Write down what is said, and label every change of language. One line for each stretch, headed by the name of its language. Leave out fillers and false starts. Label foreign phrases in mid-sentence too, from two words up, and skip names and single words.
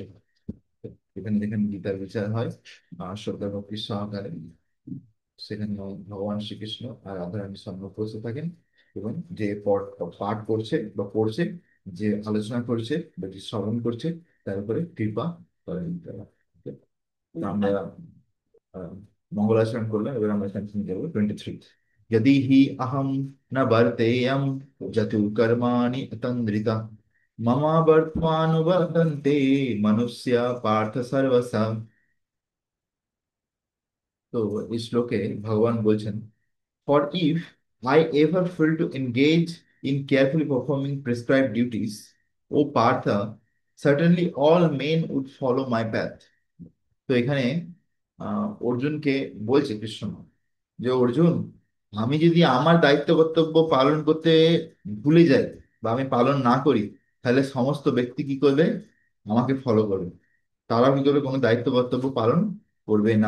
Bangla: এখানে যেখানে গীতার বিচার হয় শ্রদ্ধা ভক্তি সহকারে, সেখানে ভগবান শ্রীকৃষ্ণ আর রাধারানী সামনে উপস্থিত থাকেন, এবং যে পাঠ করছে বা পড়ছে, যে আলোচনা করছে বা যে শ্রবণ করছে, তার উপরে কৃপা করেন তারা। Okay? তো আমরা আহ, মঙ্গলাচরণ করলাম, এবার আমরা কন্টিনিউ করবো 23।
Sanskrit: यदि हि अहं न वर्तेयं जतु कर्माणि अतन्द्रिता मम वर्त्मानुवर्तन्ते मनुष्य पार्थ सर्वसा।
Bangla: তো এই শ্লোকে ভগবান বলছেন,
English: for if I ever fail to engage in carefully performing prescribed duties, O Partha, certainly all men would follow my path.
Bangla: তো এখানে অর্জুনকে বলছে কৃষ্ণ যে, অর্জুন, আমি যদি আমার দায়িত্ব কর্তব্য পালন করতে ভুলে যাই বা আমি পালন না করি, তাহলে সমস্ত ব্যক্তি কি করবে? আমাকে ফলো করবে। তারা কি করবে? কোনো দায়িত্ব কর্তব্য পালন করবে না।